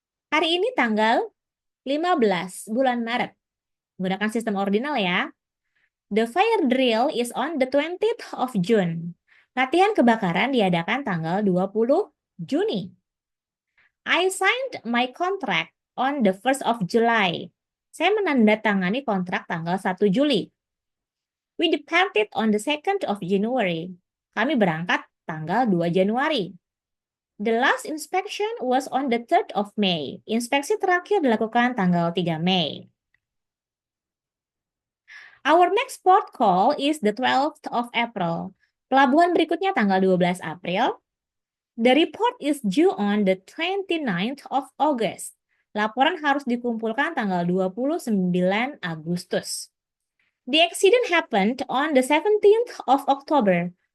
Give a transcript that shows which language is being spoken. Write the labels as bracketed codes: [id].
[id] Hari ini tanggal 15 bulan Maret. Gunakan sistem ordinal ya. [en] The fire drill is on the 20th of June. [id] Latihan kebakaran diadakan tanggal 20 Juni. [en] I signed my contract on the 1st of July. [id] Saya menandatangani kontrak tanggal 1 Juli. [en] We departed on the 2nd of January. [id] Kami berangkat tanggal 2 Januari. [en] The last inspection was on the 3rd of May. [id] Inspeksi terakhir dilakukan tanggal 3 Mei. [en] Our next port call is the 12th of April. [id] Pelabuhan berikutnya tanggal 12 April. [en] The report is due on the 29th of August. [id] Laporan harus dikumpulkan tanggal 29 Agustus. [en] The accident happened on the 17th of October.